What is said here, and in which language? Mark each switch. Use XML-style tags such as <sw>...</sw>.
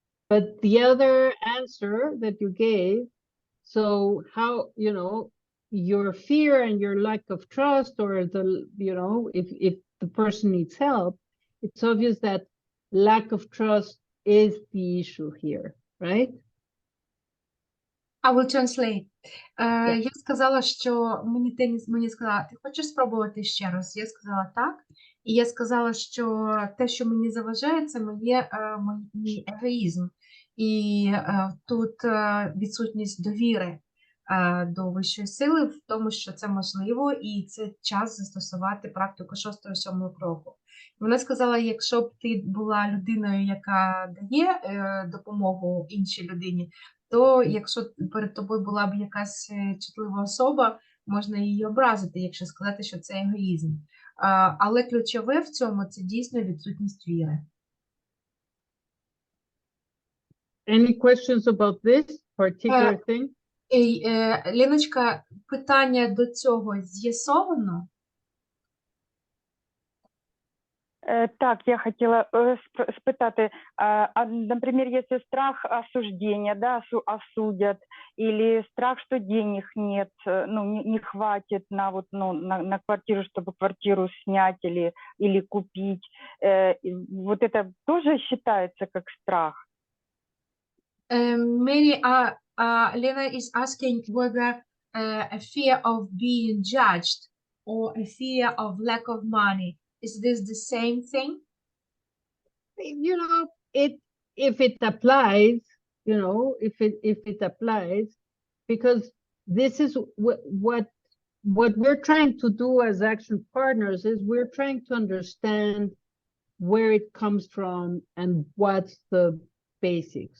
<en>But the other answer that you gave, so how, you know, your fear and your lack of trust, or the, you know, if the person needs help, it's obvious that lack of trust is the issue here, right? I will translate.</en> <uk>Я сказала, що мені сказала, ти хочеш спробувати ще раз? Я сказала так. І я сказала, що те, що мені заважає, це мій егоїзм. І тут відсутність довіри до вищої сили в тому, що це можливо, і це час застосувати практику 6-7 кроку. Вона сказала, якщо б ти була людиною, яка дає допомогу іншій людині, то якщо перед тобою була б якась чутлива особа, можна її образити, якщо сказати, що це егоїзм. Але ключове в цьому – це дійсно відсутність віри.</uk> <en>Any questions about this particular thing?</en> <uk>Леночка, питання до цього з'ясовано?</uk> <ru>Так, я хотела спытати, например, если страх осуждения, да, осудят, или страх, что денег нет, ну, не хватит на, вот, ну, на квартиру, чтобы квартиру снять или купить, вот это тоже считается как страх?</ru> <en>Many Lena is asking whether a fear of being judged or a fear of lack of money, is this the same thing? You know, if it applies, you know, if it applies, because this is what we're trying to do as action partners is we're trying to understand where it comes from and what's the basic.</en>